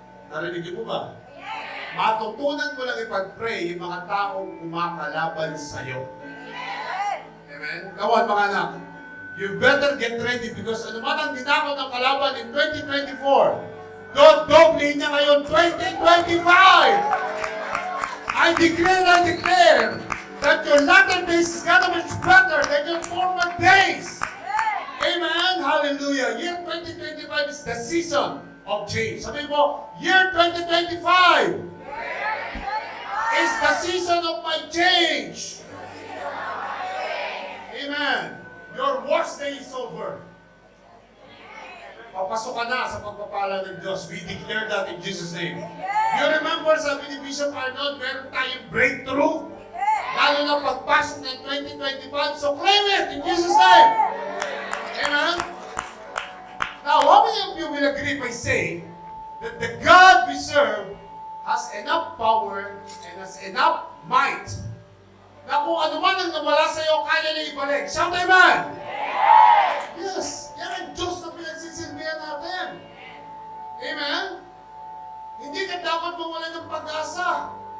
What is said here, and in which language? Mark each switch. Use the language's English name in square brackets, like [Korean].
[Filipino] Narinig niyo po ba? Matutunan mo lang ipag-pray yung mga taong kumakalaban sa'yo. Amen? Kawan mga anak, [English] you better get ready because [Filipino] ano man ang dinako ng kalaban in 2024, dodoblihin niya ngayon 2025! [English] I declare that your latter days is gonna be better than your former days. Amen. Hallelujah. Year 2025 is the season of change. [Filipino] Sabi mo, [English] year 2025 is the season of my change. Amen. Your worst day is over. [Filipino] Papasok ka na sa pagpapala ng Diyos. [English] We declare that in Jesus' name. You remember, [Filipino] sabi ni Bishop Arnold, meron tayong breakthrough. Lalo na pagpasok ng [English] 2025. So claim it in Jesus' name. Amen? Now, how many of you will agree by saying that the God we serve has enough power and has enough might [Filipino] na kung ano man ang nawala sa iyo, kaya niya ibalik. [English] Shout amen! Yes! [Filipino] Yan ang Diyos na pinagsisilbihan natin. Amen? Hindi ka dapat mawala ng pag-asa.